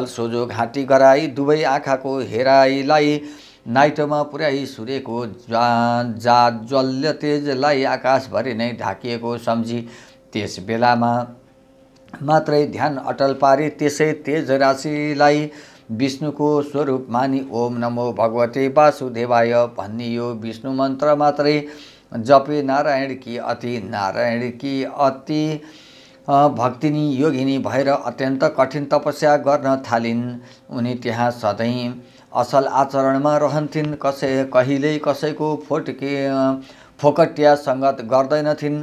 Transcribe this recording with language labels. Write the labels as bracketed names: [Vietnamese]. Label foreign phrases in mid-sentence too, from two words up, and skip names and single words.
[Nepali] सोझो घाँटी गराई दुवै आँखाको हेराइलाई नाइटोमा पुर्याई सूर्यको जाज्वल्य तेजलाई आकाशभरि नै ढाकिएको सम्झी त्यस बेलामा मात्रै ध्यान अटल पारी त्यसै तेज राशिलाई विष्णुको स्वरूप मानी [Sanskrit] ओम नमो भगवते वासुदेवाय [Nepali] भन्ने यो विष्णु मन्त्र मात्रै जपे नारायण की अति भक्तिनी योगिनी भएर अत्यन्त कठिन तपस्या गर्न थालिन्। उनी त्यहाँ सधैँ असल आचरणमा रहन्थिन्। कहिल्यै कसैको फोकटिया सङ्गत गर्दैनथिन्।